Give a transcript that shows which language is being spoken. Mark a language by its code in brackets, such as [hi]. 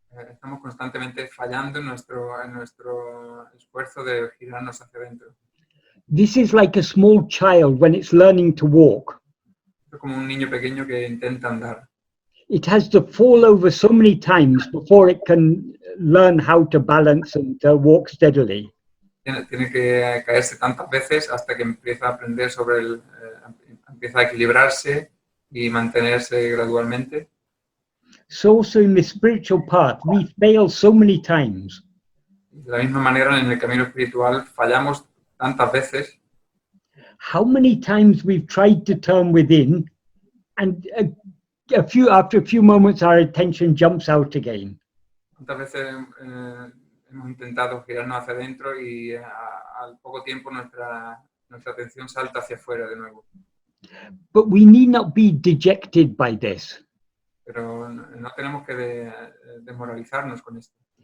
[es] Estamos constantemente fallando en nuestro esfuerzo de girarnos hacia adentro. [en] This is like a small child when it's learning to walk. [es] Es como un niño pequeño que intenta andar. [en] It has to fall over so many times before it can learn how to balance and to walk steadily. [es] Tiene que caerse tantas veces hasta que empieza a aprender empieza a equilibrarse y mantenerse gradualmente. [en] So also in the spiritual path, we fail so many times. [es] De la misma manera, en el camino espiritual fallamos tantas veces. [en] How many times we've tried to turn within, and after a few moments our attention jumps out again. [es] ¿Cuántas veces hemos intentado girarnos hacia adentro y al poco tiempo nuestra atención salta hacia afuera de nuevo? [en] But we need not be dejected by this. [es] Pero no tenemos que desmoralizarnos con esto.